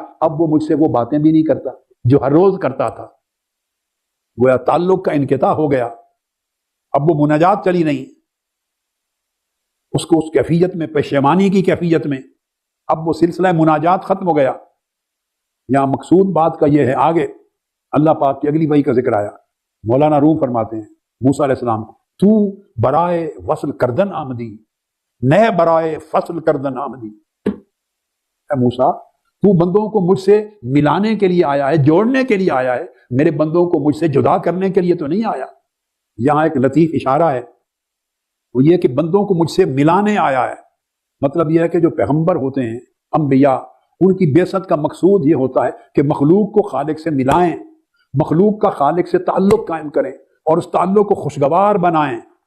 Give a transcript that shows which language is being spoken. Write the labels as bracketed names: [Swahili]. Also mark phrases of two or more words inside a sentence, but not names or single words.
[Urdu] اب وہ مجھ سے وہ باتیں بھی نہیں کرتا جو ہر روز کرتا تھا، گویا تعلق کا انقطاع ہو گیا، اب وہ مناجات چلی نہیں، اس کو اس کیفیت میں، پشیمانی کی کیفیت میں، اب وہ سلسلہ مناجات ختم ہو گیا۔ یہاں مقصود بات کا یہ ہے، آگے اللہ پاک کی اگلی وحی کا ذکر آیا، مولانا روم فرماتے ہیں موسیٰ [Arabic] علیہ السلام [Urdu] کو، [Persian] تو برائے وصل کردن آمدی، نئے برائے فصل کردن آمدی۔ [Urdu] اے موسیٰ، تو بندوں کو مجھ سے ملانے کے لیے آیا ہے، جوڑنے کے لیے آیا ہے، میرے بندوں کو مجھ سے جدا کرنے کے لیے تو نہیں آیا۔ یہاں ایک لطیف اشارہ ہے، وہ یہ کہ بندوں کو مجھ سے ملانے آیا ہے۔ مطلب یہ ہے کہ جو پیغمبر ہوتے ہیں، انبیاء، ان کی بعثت کا مقصود یہ ہوتا ہے کہ مخلوق کو خالق سے ملائیں، مخلوق کا خالق سے تعلق قائم کریں اور اس تعلق کو خوشگوار بنائیں۔